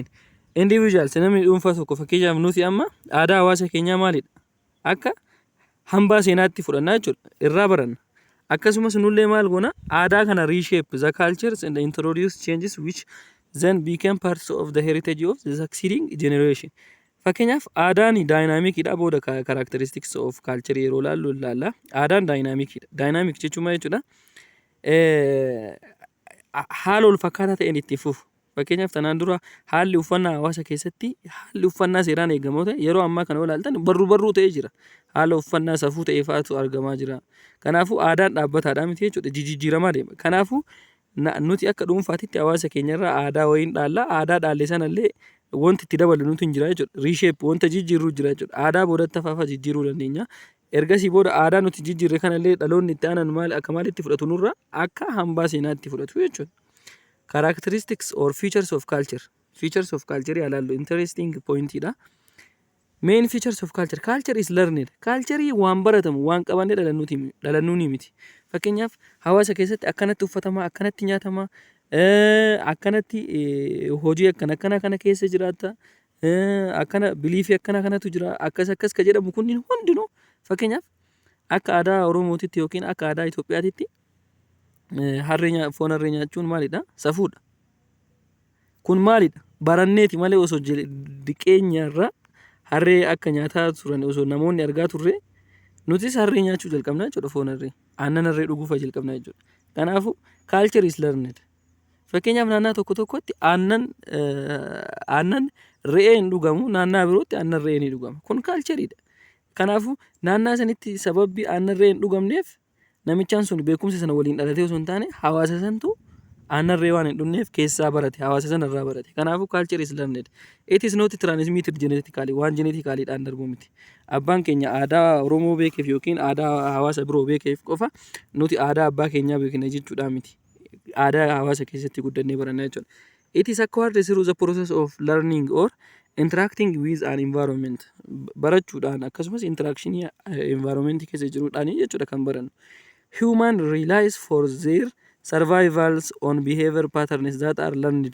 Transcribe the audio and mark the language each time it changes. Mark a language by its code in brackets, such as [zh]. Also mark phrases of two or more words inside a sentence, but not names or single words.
[om] Individuals namni dhuunfaa tokko fakkeenyaaf nuti amma aadaa hawaasa keenyaa maalidha? Akka hambaa seenaatti fudhannaa jechuudha. Irraa baranna. Akkasumas nullee maal goona? Aadaa kana [en] reshape the cultures and introduce changes which then became parts of the heritage of the succeeding generation. [om] Fakkeenyaaf aadaan dynamicidha booda [en] characteristics of culture [om] yeroo laallu ilaalla. Aadaan dynamicidha. Dynamic jechuun maal jechuudha? Haala wal fakkaataa ta'een itti fufu. Fakkeenyaaf tanaan dura haalli uffannaa hawaasa keessatti haalli uffannaa seeraan eegamoo ta'e yeroo ammaa kana ilaaltan barruu ta'ee jira. Haala uffannaa safuu ta'ee fa'aatu argamaa jira. Kanaafuu aadaan dhaabbataadhaa miti jechuudha. Jijjiiramaa deema. Kanaafuu nuti akka dhuunfaatitti hawaasa keenyarraa aadaa wayiin dhaalla. Aadaa dhaalle sanallee wanti itti dabalu nuti hin jira jechuudha. Reshape wanta jijjiirru jira jechuudha. Aadaa boodatti faafa jijjiiruu dandeenya. Ergasii booda aadaa nuti jijjiirre kanallee dhaloonni itti aanan akka maalitti fudhatu nurra akka hambaa seenaatti fudhatu jechuudha. [en] Characteristics or features of culture. Features of culture yaalaallu interesting pointidha. Main features of culture. Culture is learned. [om] Culture waan baratamu waan qabanne dhalannuuni miti. Fakkeenyaaf hawaasa keessatti akkanatti uffatama, akkanatti nyaatama, akkanatti hojii akkana kana keessa jiraata, akkana biliifii akkana kanatu jira, akkas ka jedhamu kunniin hundinuu fakkeenyaaf akka aadaa Oromootitti yookiin akka aadaa Itoophiyaatitti foon harree nyaachuun maalidha? Safuudha. Kun maalidha? Baranneeti malee osoo diqeenyarra harree akka nyaataa turan osoo namoonni argaa turre nutis harree nyaachuu jalqabna jechuudha foon harree. Aannan harree dhuguufa jalqabna jechuudha. [en] Kanaafuu culture is learned. [om] Fakkeenyaaf naannaa tokkotti aannan re'ee hin dhugamu, naannaa birootti aannan re'ee ni dhugama. Kun cultureidha. Kanaafuu naannaa sanitti sababbi aannan re'ee hin dhugamneef namichaan sun beekumsa sana waliin dhalatee osoo hin taane hawaasa santu aannan re'ee waan hin dhugneef keessaa barate, hawaasa sanarraa barate. [en] Kanaafuu culture is learned. It is not transmitted genetically, [om] waan geneticallyidhaan darbu miti. Abbaan keenya aadaa Oromoo beekeef yookiin aadaa hawaasa biroo beekeef qofa nuti aadaa abbaa keenyaa beekna jechuudha miti. Aadaa hawaasa keessatti guddannee baranna jechuudha. [en] It is acquired through the process of learning or interacting with an environment. [om] Barachuudhaan akkasumas [en] interaction environment [om] keessa jiruudhaan jechuudha kan barannu. [en] Human relies for their survivals on behavior patterns that are learned.